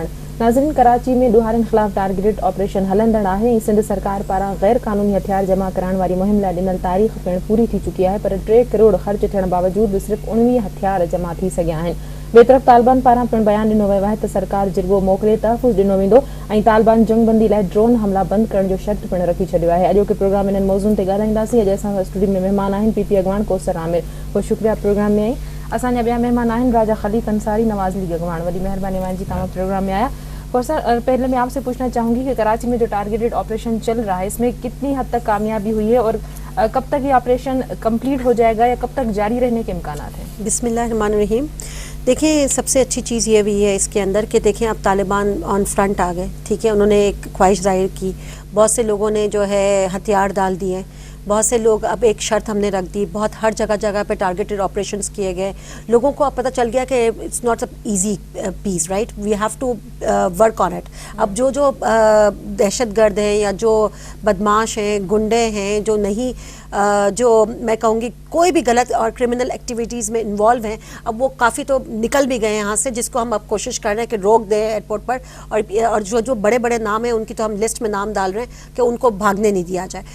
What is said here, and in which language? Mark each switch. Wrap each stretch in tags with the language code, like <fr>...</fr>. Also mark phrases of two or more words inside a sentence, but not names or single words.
<sd>नाज़रीन, कराची में ॾुहारनि ख़िलाफ़</sd> <en>targeted operation</en> <sd>हलंदड़ आहे ऐं सिंध सरकार पारां गैर क़ानूनी हथियार जमा कराइण वारी मुहिम लाइ ॾिनल तारीख़ पिणु पूरी थी चुकी आहे, पर 3 करोड़ ख़र्च थियण बावजूद सिर्फ़ 19 हथियार जमा थी सघिया आहिनि। ॿिए तरफ़ तालिबान पारां पिणु बयान ॾिनो वियो आहे त सरकार जिरगो मोकिले तहफ़ुज़ ॾिनो वेंदो ऐं तालिबान जंगबंदी लाइ ड्रोन हमला बंदि करण जो शर्त पिणु रखी छॾियो आहे। अॼोके प्रोग्राम इन्हनि मौज़ूअनि ते ॻाल्हाईंदासीं। अॼु असां स्टूडियो में महिमान आहिनि पीपी अॻवान कौसर आमिर।</sd> <ur>بہت شکریہ پروگرام میں آئی.</ur> <sd>असांजा ॿिया महिमान आहिनि राजा खलीफ़ अंसारी, नवाज़ लीग अॻवान। वॾी महिरबानी जी तव्हां प्रोग्राम में आया।</sd> <ur>کوثر، پہلے میں آپ سے پوچھنا چاہوں گی کہ کراچی میں جو</ur> <en>targeted operation</en> <ur>چل رہا ہے اس میں کتنی حد تک کامیابی ہوئی ہے اور کب تک یہ</ur> <en>operation complete</en> <ur>ہو جائے گا یا کب تک جاری رہنے کے امکان ہیں? بسم اللہ الرحمن الرحیم۔ دیکھیے، سب سے اچھی چیز یہ بھی ہے اس کے اندر کہ دیکھیں اب طالبان</ur> <en>on front</en> <ur>آ گئے، ٹھیک ہے. انہوں نے ایک خواہش ظاہر کی، بہت سے لوگوں نے جو ہے ہتھیار ڈال دیے، بہت سے لوگ اب ایک شرط ہم نے رکھ دی، بہت ہر جگہ جگہ پے</ur> <en>targeted operations</en> <ur>کیے گئے. لوگوں کو اب پتا چل گیا کہ</ur> <en>it's not a easy piece, right, we have to work on it.</en> <ur>اب جو جو دہشت گرد ہیں یا جو بدمعاش ہیں، غنڈے ہیں، جو نہیں جو میں کہوں گی کوئی بھی غلط اور</ur> <en>criminal activities</en> <ur>میں انوالو ہیں، اب وہ کافی تو نکل بھی گئے یہاں سے، جس کو ہم اب کوشش کر رہے ہیں کہ روک دیں ایئرپورٹ پر. اور جو جو بڑے بڑے نام ہیں ان کی تو ہم لسٹ میں نام ڈال رہے ہیں کہ ان کو بھاگنے نہیں دیا جائے.</ur>